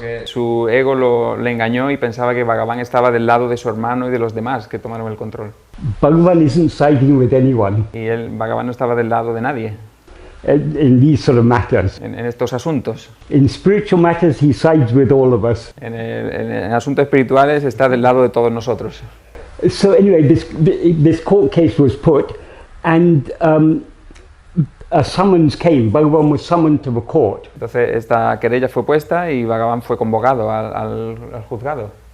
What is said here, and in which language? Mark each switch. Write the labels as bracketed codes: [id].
[es] Porque su ego le engañó y pensaba que Bhagavan estaba del lado de su hermano y de los demás que tomaron el control. [en] Bhagavan isn't siding with anyone. [es] Y Bhagavan no estaba del lado de nadie. [en] In these sort of matters. [es] En estos asuntos. [en] In spiritual matters he sides with all of us. [es] En asuntos espirituales está del lado de todos nosotros. [en] So anyway, this court case was put, and a summons came. Bhagavan was summoned to the court. [es] Entonces esta querella fue puesta y Bhagavan fue convocado al juzgado.